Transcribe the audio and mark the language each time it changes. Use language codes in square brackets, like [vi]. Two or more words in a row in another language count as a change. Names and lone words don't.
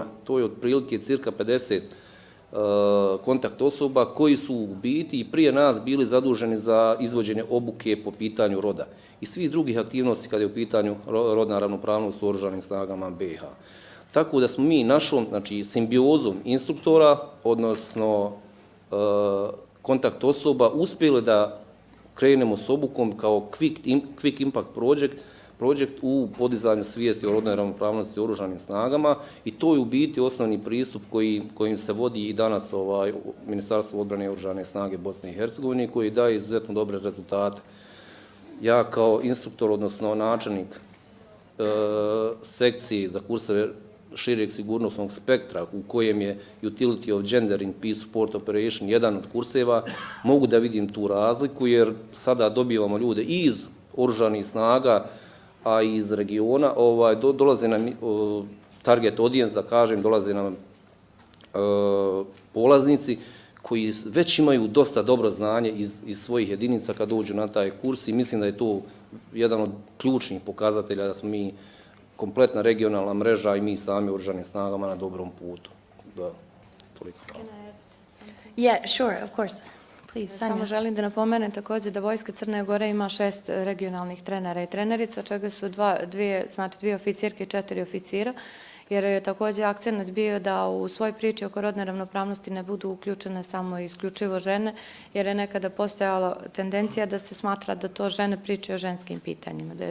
[bs] To je otprilike cirka 50 kontakt osoba koji su u biti i prije nas bili zaduženi za izvođenje obuke po pitanju roda i svih drugih aktivnosti kada je u pitanju rodna ravnopravnost u Oružanim snagama BiH. Tako da smo mi našom, znači, simbiozom instruktora, odnosno kontakt osoba, uspjeli da krenemo s obukom kao [en] quick impact project [bs] u podizanju svijesti o rodnoj ravnopravnosti u Oružanim snagama i to je u biti osnovni pristup kojim se vodi i danas Ministarstvo odbrane i Oružane snage Bosne i Hercegovine koji daje izuzetno dobre rezultate. Ja kao instruktor, odnosno načelnik sekcije za kurseve šireg sigurnosnog spektra u kojem je Utility of Gender in Peace Support Operation jedan od kurseva, mogu da vidim tu razliku jer sada dobivamo ljude i iz Oružanih snaga, a i iz regiona, dolaze nam [en] target audience, [bs] da kažem, dolaze nam polaznici koji već imaju dosta dobro znanje iz svojih jedinica kad dođu na taj kurs i mislim da je to jedan od ključnih pokazatelja da smo mi kompletna regionalna mreža i mi sami u Oružanim snagama na dobrom putu. Da, toliko. [en] Yeah, sure, of course. Please, Sanja. [sr] Samo želim da napomenem također da Vojska Crne Gore ima 6 regionalnih trenera i trenerica, čega su dvije oficirke i 4 oficira, jer je također akcent bio da u svoj priči oko rodne ravnopravnosti ne budu uključene samo i isključivo žene, jer je nekada postojala tendencija da se smatra da to žene pričaju o ženskim pitanjima, da je